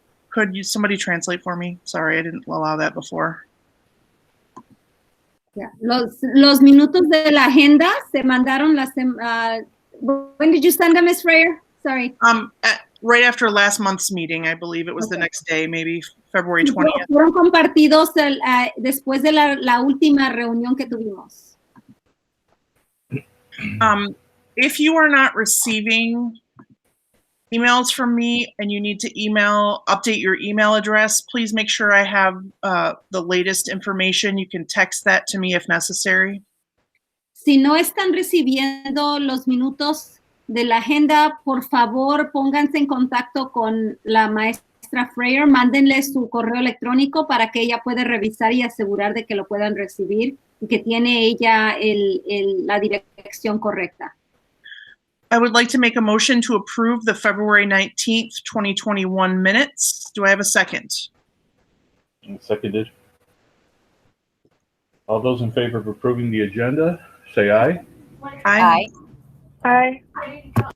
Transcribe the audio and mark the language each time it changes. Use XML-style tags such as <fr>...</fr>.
<en>Could somebody translate for me? Sorry, I didn't allow that before. Yeah.</en> <es>Los minutos de la agenda se mandaron</es> <en>when did you send them, Ms. Freyer? Sorry. Right after last month's meeting, I believe it was the next day, maybe February 20th.</en> <es>Fueron compartidos después de la última reunión que tuvimos.</es> <en>If you are not receiving emails from me and you need to update your email address, please make sure I have the latest information. You can text that to me if necessary.</en> <es>Si no están recibiendo los minutos de la agenda, por favor, pónganse en contacto con la maestra Freyer, mándenle su correo electrónico para que ella pueda revisar y asegurar de que lo puedan recibir y que tiene ella la dirección correcta.</es> <en>I would like to make a motion to approve the February 19th, 2021 minutes. Do I have a second? Seconded. All those in favor of approving the agenda, say aye. Aye. Aye.</en>